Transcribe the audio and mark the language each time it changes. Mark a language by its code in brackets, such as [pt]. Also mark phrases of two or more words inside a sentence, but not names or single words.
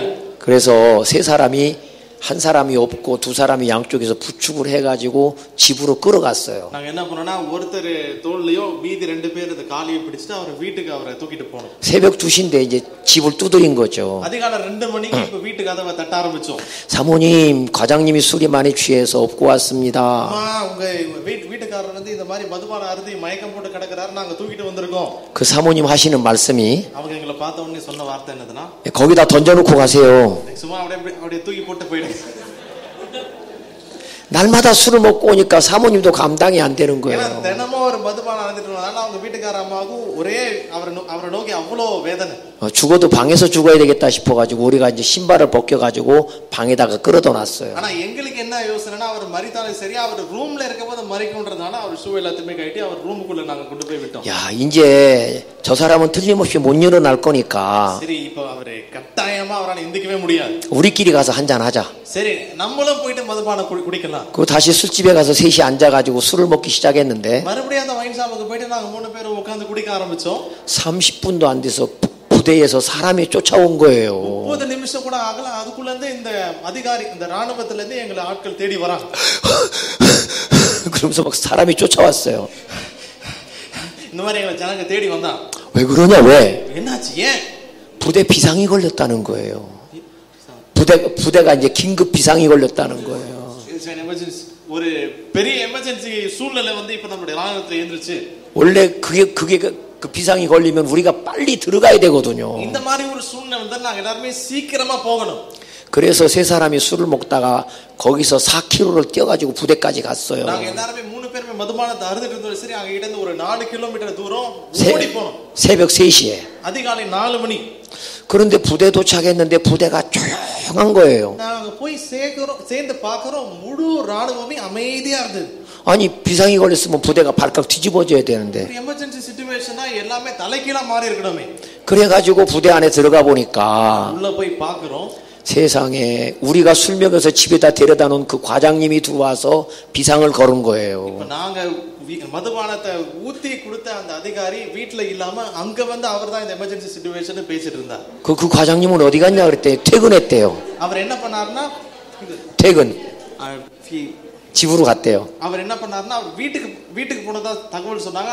[ko] 그래서 세 사람이 한 사람이 없고 두 사람이 양쪽에서 부축을 해가지고 집으로 끌어갔어요. [ta] நாங்க என்ன பண்ணோம்னா ஒருத்தர் தோள்லயோ மீதி 2 பேர் அந்த காலியை பிடிச்சிட்டு அவர் வீட்டுக்கு அவரை தூக்கிட்டு போனோம். [ko] 새벽 2시인데 이제 집을 두드린 거죠. [ta] அதிகாலை 2 மணிக்கு இப்ப வீட்டு கதவை தட்ட ஆரம்பிச்சோம். [ko] 사모님, 과장님이 술이 많이 취해서 업고 왔습니다. [ta] அம்மா உங்க வீட்டுக்காரர் வந்து இந்த மாதிரி மதுபான அருந்தி மயக்கம் போட்டு கிடக்குறாரு நாங்க தூக்கிட்டு வந்திருக்கோம். [ko] 그 사모님 하시는 말씀이 [ta] அவங்க எங்களை பார்த்த உடனே சொன்ன வார்த்தை என்னதுன்னா [ko] 거기다 던져놓고 가세요. [ta] சும்மா அப்படியே தூக்கி போட்டு போயிடு. [ko] 날마다 술을 먹고 오니까 사모님도 감당이 안 되는 [ta] ஏன்னா [ko] 거예요. [ta] தினமும் ஒரு மதுபானம் அருந்திட்டு வந்ததால அவங்க வீட்டுக்கார அம்மாவுக்கும் ஒரே அவரை நோக்கி அவ்வளோ வேதனை. [ko] 죽어도 방에서 죽어야 되겠다 싶어가지고 우리가 이제 신발을 벗겨가지고 방에다가 끌어다 놨어요. [ta] ஆனா எங்களுக்கு என்ன யோசனைனா அவர் மரித்தாலும் சரி அவர் ரூம்ல இருக்கும்போது மறிக்கும்ன்றதால அவர் ஷூ எல்லாத்தையுமே கட்டி அவர் ரூமுக்குள்ள நாங்க கொண்டு போய் விட்டோம். [ko] 야, 이제 저 사람은 틀림없이 못 일어날 거니까 [ta] சரி இப்போ அவரு கட்டாயமா அவரால் எந்திக்கவே முடியாது. [ko] 우리끼리 가서 한잔 하자. [ta] சரி நம்மளும் போயிட்டு மதுபானம் குடிக்கலாம். [ko] 그 다시 술집에 가서 셋이 앉아가지고 술을 먹기 시작했는데 [ta] மறுபடியும் அந்த [en] wine shop [ta] போயிட்டு நாங்க 3 பேரும் உட்கார்ந்து குடிக்க ஆரம்பிச்சோம். [ko] 30분도 안 돼서 부대에서 사람이 쫓아온 거예요. [ta] 30 நிமிஷம் கூட ஆகல அதுக்குள்ள இருந்து இந்த அதிகாரி இந்த ராணுவத்துல இருந்து எங்களை ஆட்கள் தேடி வராங்க. [ko] 그러면서 막 사람이 쫓아왔어요. [ta] இந்த மாதிரி எங்களை ஜனங்க தேடி வந்தா. [ko] 왜 그러냐 왜? [ta] என்னாச்சு ஏன்? [ko] 부대 비상이 걸렸다는 거예요. 부대가 이제 긴급 비상이 걸렸다는 거예요. [ta] ஒரு பெரிய எமர்ஜென்சி சூழ்நிலை வந்து இப்ப நம்மளுடைய ராணுவத்துல எழுந்துருச்சு. [ko] 원래 그게 그 비상이 걸리면 우리가 빨리 들어가야 되거든요. [ta] இந்த மாதிரி ஒரு சூழ்நிலை வந்தா நாங்க எல்லாரும் சீக்கிரமா போகணும். [ko] 그래서 세 사람이 술을 먹다가 거기서 4km를 뛰어가지고 부대까지 갔어요. [ta] நாங்க எல்லாரும் 3 பேரும் மதுபானத்தை அருந்திட்டு இருந்தாலும் சரி அங்க இருந்து ஒரு 4 கிலோமீட்டர் தூரம் ஓடி போனோம். [ko] 새벽 3시에. [ta] அதிகாலை 4 மணி. [ko] 그런데 부대 도착했는데 부대가 조용한 거예요. [ta] நாங்க போய் சேர்ந்து பார்க்கறோம் முழு ராணுவமே அமைதியா இருந்தது. [ko] 아니 비상이 걸렸으면 부대가 발칵 뒤집어져야 되는데. [en] emergency situation [ta] எல்லாமே தலைகீழா மாறி இருக்கணுமே. [ko] 그래가지고 부대 안에 들어가 보니까 [ta] உள்ள போய் பார்க்கறோம். [ko] 세상에 우리가 술 먹여서 집에다 데려다 놓은 그 과장님이 들어와서 비상을 걸은 거예요. [ta] நாங்க மதுபானத்தை ஊத்தி கொடுத்த அந்த அதிகாரி வீட்ல இல்லாம அங்க வந்து அவர்தான் இந்த [en] emergency situation [ta] பேசிட்டு இருந்தார். [ko] 그 과장님은 어디 갔냐 그랬더니 퇴근했대요. [ta] அவர் என்ன பண்ணாருன்னா [ko] 퇴근. 집으로 갔대요. [ta] அவர் என்ன பண்ணாருன்னா அவர் வீட்டுக்கு போனதா தகவல் சொன்னாங்க.